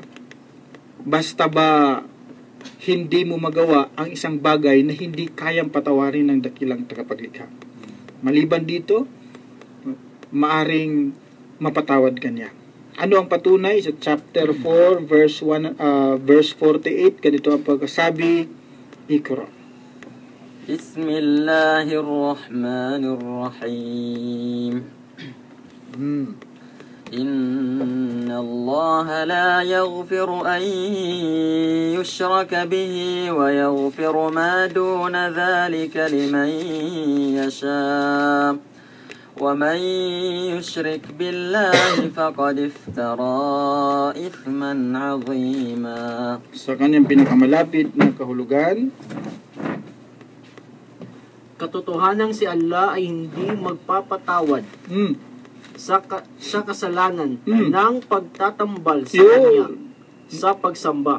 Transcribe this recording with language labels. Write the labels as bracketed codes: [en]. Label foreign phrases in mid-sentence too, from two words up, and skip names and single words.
[tl] Basta ba hindi mo magawa ang isang bagay na hindi kayang patawarin ng dakilang tagapaglikha. Maliban dito, maaring mapatawad ka niya. Ano ang patunay? Sa chapter 4, verse 48, ganito ang pagkasabi, [ar] Iqra. Bismillahirrahmanirrahim. إن الله لا يغفر أن يشرك به ويغفر ما دون ذلك لمن يشاء. وَمَنْ يُشْرِكْ بِاللَّهِ فَقَدِ افْتَرَى إِثْمًا عَظِيمًا. [tl] Sa kanyang pinakamalapit na kahulugan, katotohanan si Allah ay hindi magpapatawad sa kasalanan ng pagtatambal sa Kanya sa pagsamba.